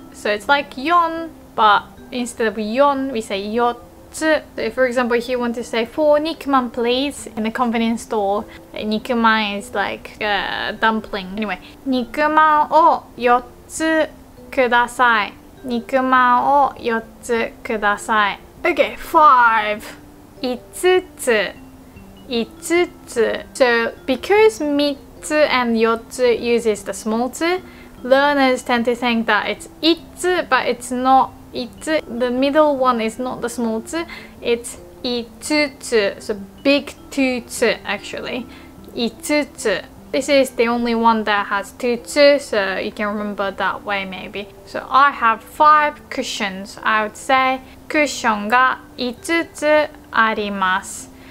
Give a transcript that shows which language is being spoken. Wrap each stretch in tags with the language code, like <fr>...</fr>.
<en>So it's like 4, but instead of 4, we say 4つ. So if, for example, if you want to say 4 nikman please in a convenience store, nikman is like dumpling.</en> <ja>Anyway, 肉まんを4つください. 肉まんを4つください.</ja> <en>Okay, 5.</en> <ja>5つ5つ.</ja> <en>So because 3つ and 4つ uses the small つ, learners tend to think that it's 5つ, but it's not 5つ. The middle one is not the small つ, it's 5つ. So big 2つactually. 5つ. This is the only one that has 2 つ, so you can remember that way maybe. So I have 5 cushions. I would say</en> <ja>クッションが5つあります.</ja>